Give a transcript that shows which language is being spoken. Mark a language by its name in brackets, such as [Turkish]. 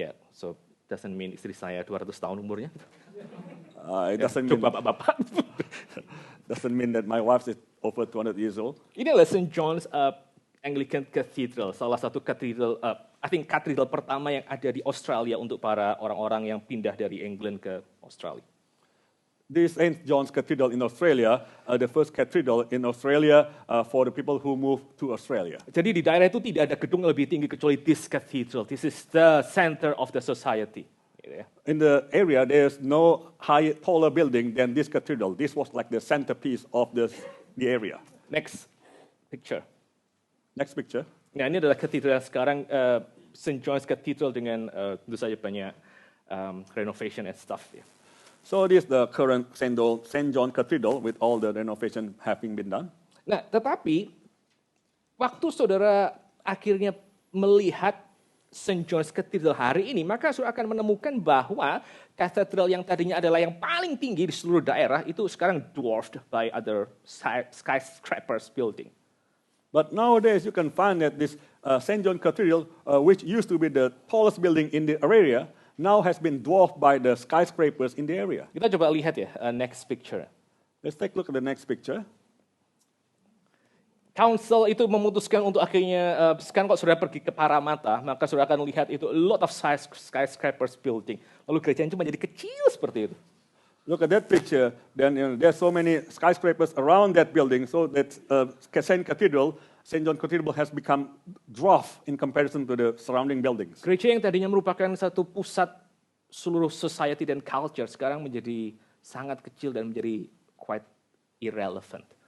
[English] So doesn't mean [Indonesian] istri saya 200 tahun umurnya. [English] It doesn't mean, [Indonesian] Bapak-bapak. [English] doesn't mean that my wife is over 200 years old. [Indonesian] Ini adalah St. John's Anglican Cathedral, salah satu katedral, katedral pertama yang ada di Australia untuk para orang-orang yang pindah dari England ke Australia. [English] This St. John's Cathedral in Australia, the first cathedral in Australia for the people who moved to Australia. [Indonesian] Jadi di daerah itu tidak ada gedung lebih tinggi kecuali [English] this cathedral. This is the center of the society. [Indonesian] Gitu ya. [English] In the area, there's no taller building than this cathedral. This was like the centerpiece of the area. Next picture. Next picture. [Indonesian] Nah, ini adalah katedral sekarang, St. John's Cathedral dengan tentu saja banyak [English] renovation and stuff. [Indonesian] Ya. [English] So this is the current St. John Cathedral with all the renovation having been done. [Indonesian] Nah, tetapi waktu saudara akhirnya melihat St. John's Cathedral hari ini, maka saudara akan menemukan bahwa katedral yang tadinya adalah yang paling tinggi di seluruh daerah itu sekarang [English] dwarfed by other skyscrapers building. But nowadays you can find that this St. John Cathedral, which used to be the tallest building in the area, now has been dwarfed by the skyscrapers in the area. [Indonesian] Kita coba lihat ya, [English] next picture. Let's take a look at the next picture. [Indonesian] Council itu memutuskan untuk akhirnya, sekarang kalau saudara pergi ke Parramatta, maka saudara akan lihat itu [English] a lot of skyscrapers building. [Indonesian] Lalu gerejanya cuma jadi kecil seperti itu. [English] Look at that picture. Then there's so many skyscrapers around that building, so that St. John Cathedral has become dwarf in comparison to the surrounding buildings. [Indonesian] Gereja yang tadinya merupakan satu pusat seluruh society dan culture sekarang menjadi sangat kecil dan menjadi [English] quite irrelevant.